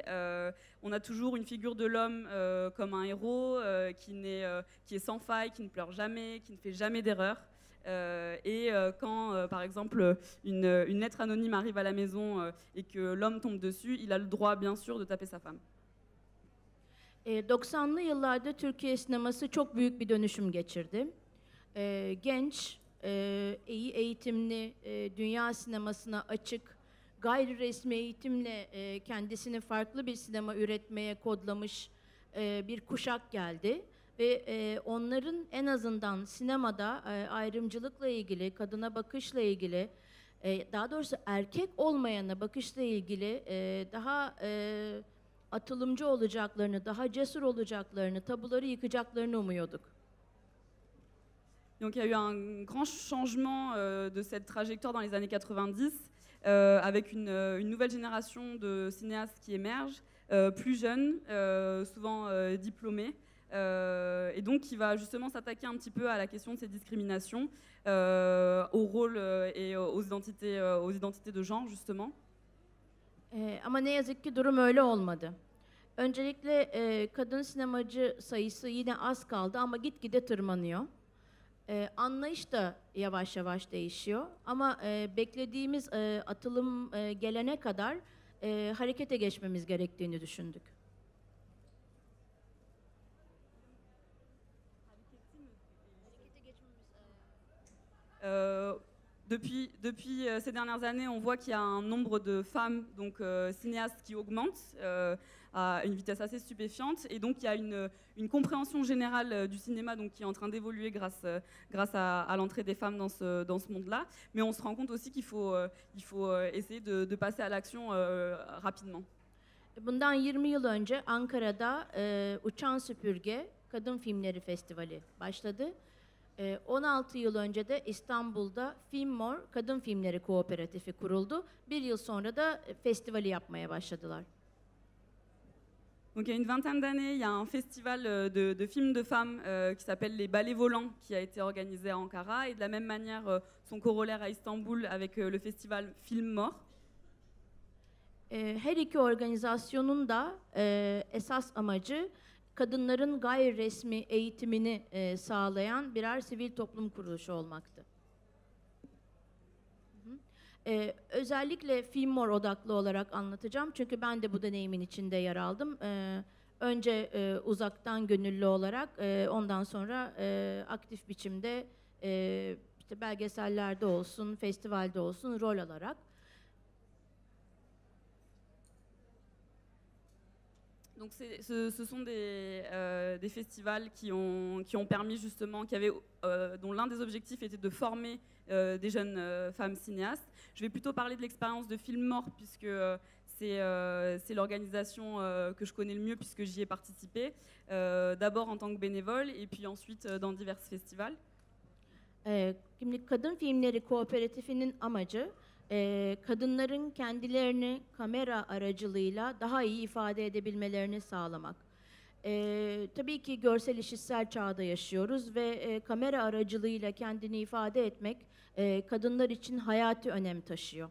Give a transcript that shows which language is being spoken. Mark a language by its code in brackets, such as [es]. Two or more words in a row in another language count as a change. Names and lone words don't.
[fr] On a toujours une figure de l'homme comme un héros qui est sans faille, qui ne pleure jamais, qui ne fait jamais d'erreur. Quand, par exemple, une lettre anonyme arrive à la maison et que l'homme tombe dessus, il a le droit, bien sûr, de taper sa femme. [tr] 90'lı yıllarda Türkiye sineması çok büyük bir dönüşüm geçirdi. Genç, iyi eğitimli, dünya sinemasına açık, gayri resmi eğitimle kendisini farklı bir sinema üretmeye kodlamış bir kuşak geldi. Ve onların en azından sinemada ayrımcılıkla ilgili, kadına bakışla ilgili, daha doğrusu erkek olmayana bakışla ilgili daha atılımcı olacaklarını, daha cesur olacaklarını, tabuları yıkacaklarını umuyorduk. [fr] Donc il y a eu un grand changement de cette trajectoire dans les années 90, avec une nouvelle génération de cinéastes qui émergent, plus jeunes, souvent diplômés, et donc qui va justement s'attaquer un petit peu à la question de ces discriminations, au rôle et aux identités de genre justement. [tr] Ama ne yazık ki durum öyle olmadı. Öncelikle kadın sinemacı sayısı yine az kaldı ama gitgide tırmanıyor. Anlayış da yavaş yavaş değişiyor ama beklediğimiz atılım gelene kadar harekete geçmemiz gerektiğini düşündük. [fr] Depuis ces dernières années, on voit qu'il y a un nombre de femmes donc, cinéastes qui augmente à une vitesse assez stupéfiante. Et donc, il y a une compréhension générale du cinéma donc, qui est en train d'évoluer grâce à l'entrée des femmes dans ce monde-là. Mais on se rend compte aussi qu'il faut essayer de passer à l'action rapidement. [tr] Bundan 20 yıl önce Ankara'da Uçan Süpürge Kadın Filmleri Festivali başladı. 16 yıl önce de İstanbul'da Filmmor Kadın Filmleri Kooperatifi kuruldu. Bir yıl sonra da festivali yapmaya başladılar. [fr] Donc il y a une vingtaine d'années, il y a un festival de films de femmes qui s'appelle les Ballets Volants qui a été organisé à Ankara et de la même manière son corollaire à Istanbul avec le festival Filmmor. [tr] Her iki organizasyonun da esas amacı kadınların gayri resmi eğitimini sağlayan birer sivil toplum kuruluşu olmaktı. Özellikle Filmmor odaklı olarak anlatacağım çünkü ben de bu deneyimin içinde yer aldım. Önce uzaktan gönüllü olarak, ondan sonra aktif biçimde işte belgesellerde olsun, festivalde olsun rol alarak. [fr] Donc ce sont des festivals qui ont permis justement, dont l'un des objectifs était de former des jeunes femmes cinéastes. Je vais plutôt parler de l'expérience de Filmmor puisque c'est l'organisation que je connais le mieux puisque j'y ai participé, d'abord en tant que bénévole et puis ensuite dans divers festivals. [tr] Şimdi Kadın Filmleri Kooperatifinin amacı kadınların kendilerini kamera aracılığıyla daha iyi ifade edebilmelerini sağlamak. Tabii ki görsel işitsel çağda yaşıyoruz ve kamera aracılığıyla kendini ifade etmek kadınlar için hayati önem taşıyor.